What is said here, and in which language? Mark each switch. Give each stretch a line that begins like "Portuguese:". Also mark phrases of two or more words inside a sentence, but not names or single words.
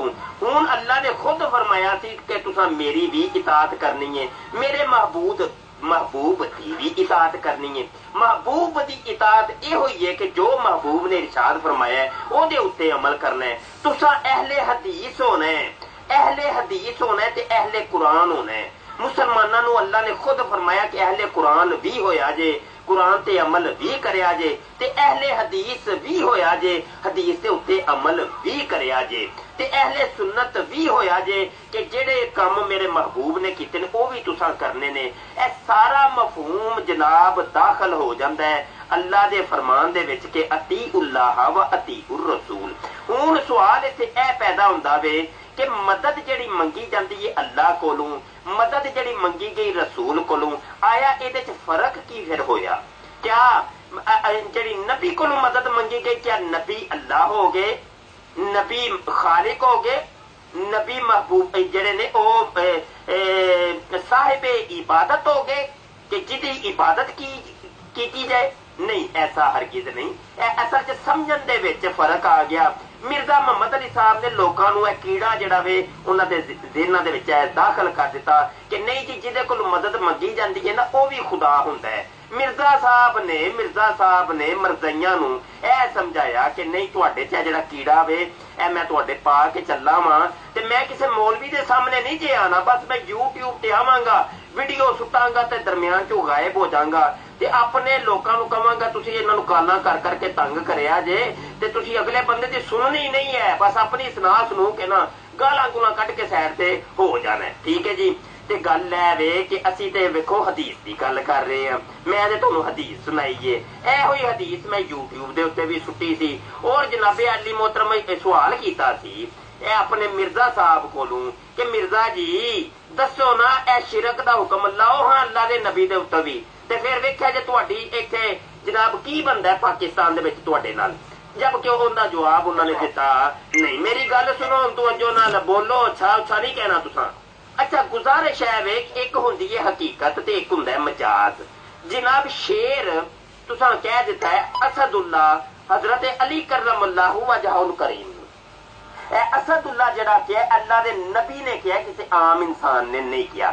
Punjabi: ہن اللہ نے خود فرمایا سی کہ تساں میری بھی اطاعت کرنی ہے، میرے محبوب دی بھی اطاعت کرنی ہے۔ محبوب دی اطاعت یہ ہوئی ہے کہ جو محبوب نے ارشاد فرمایا ہے او دے اوتے عمل کرنا ہے۔ تساں اہل حدیث ہونا ہے، اہل حدیث ہونا ہے تے اہل قرآن ہونا ہے۔ مسلمانوں نو اللہ نے خود فرمایا کہ اہل قرآن بھی ہویا جے، قرآن تے عمل بھی کریا جے، تے اہل حدیث بھی ہویا جے، حدیث تے اوتے عمل بھی کریا جے، تے اہل سنت بھی ہویا جے کہ جڑے کام میرے محبوب نے کیتے نے وہ بھی تساں کرنے نے۔ اے سارا مفہوم جناب داخل ہو جاندہ ہے اللہ دے فرمان دے وچ کہ
Arabic: اطیعوا اللہ و اطیعوا الرسول۔
Punjabi: ہن سوال ایتھے اے پیدا ہوندا وے کہ مدد جڑی منگی جاندی ہے اللہ کولوں، مدد جڑی منگی گئی رسول کولوں، آیا ایدے چ فرق کی پھر ہویا؟ کیا جڑی نبی کولوں مدد منگی گئی کیا نبی اللہ ہو گئے، نبی خالق ہو گئے، نبی محبوب جڑے نے او صاحب عبادت ہو گئے کہ جدی عبادت کی جائے؟ نہیں، ایسا ہرگز نہیں۔ اصل چ سمجھن دے وچ فرق آ گیا۔ مرزا محمد علی صاحب نے لوکاں نو کیڑا جڑا وے انہاں دے ذہناں دے وچ داخل کر دیتا کہ نہیں جی جہدے کول مدد منگی جاندی ہے نا وہ بھی خدا ہوندا ہے۔ مرزا صاحب نے مرزائیاں نو اے سمجھایا کہ نہیں تواڈے چ جڑا کیڑا وے اے میں تواڈے پا کے چلا واں تے میں کسے مولوی دے سامنے نہیں جے آنا، بس میں یوٹیوب تے آواں گا، ویڈیو سٹاں گا تے درمیان چوں غائب ہو جاں گا تے اپنے لوکاں نو کہاں گا تسی انہاں نو گالاں کر کے تنگ کریا جے تے تسی اگلے بندے دی سننی نہیں ہے، بس اپنی سنا سنو کے نا گالاں گولاں کٹ کے سائڈ تے ہو جانا ہے، ٹھیک ہے جی۔ تے گل ہے وے کہ اسی تے ویکھو حدیث دی گل کر رہے ہیں، میں تے تانوں حدیث سنائیے، اے ہوئی حدیث میں یوٹیوب دے اوتے بھی سٹی سی اور جناب علی محترم سوال کیتا سی اے اپنے مرزا صاحب کولوں کہ مرزا جی دسو نا اے شرک دا حکم لاؤ ہاں اللہ دے نبی دے اوتے بھی، تے پھر ویکھیا جے تہاڈی ایتھے جناب کی بندا ہے پاکستان دے وچ تہاڈے نال، جبکہ ان دا جواب انہوں نے دیتا نہیں۔ میری گل سنو توجہ نال بولو، اچھا نہیں کہنا تساں۔ اچھا گزارش ہے ایک ہوندی ہے حقیقت تے ایک ہوندا ہے مجاز۔ جناب شیر تساں کہہ دیتا ہے اسد اللہ حضرت علی
Arabic: کرم اللہ وجہہ الکریم،
Punjabi: اے اسد اللہ جڑا کیا اللہ دے نبی نے کیا، کسی عام انسان نے نہیں کیا۔